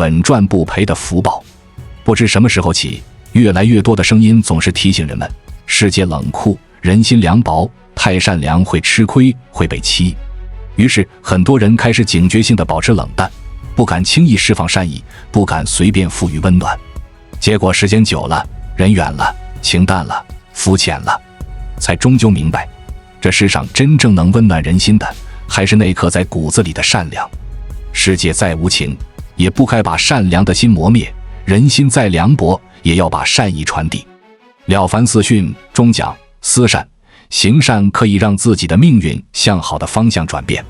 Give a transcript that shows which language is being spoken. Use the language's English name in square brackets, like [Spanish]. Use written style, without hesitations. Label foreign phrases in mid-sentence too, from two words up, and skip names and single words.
[Chinese] 善良是穩賺不賠的福報。不知什麼時候起， 越來越多的聲音總是提醒人們，世界冷酷，人心涼薄，太善良會吃虧，會被欺。於是很多人開始警覺性地保持冷淡，不敢輕易釋放善意，不敢隨便賦予溫暖。結果時間久了，人遠了，情淡了，膚淺了，才終究明白，這世上真正能溫暖人心的，還是那顆在骨子裡的善良。世界再無情，也不該把善良的心磨滅；人心再涼薄，也要把善意傳遞。《了凡四訓》中講，思善行善可以讓自己的命運向好的方向轉變。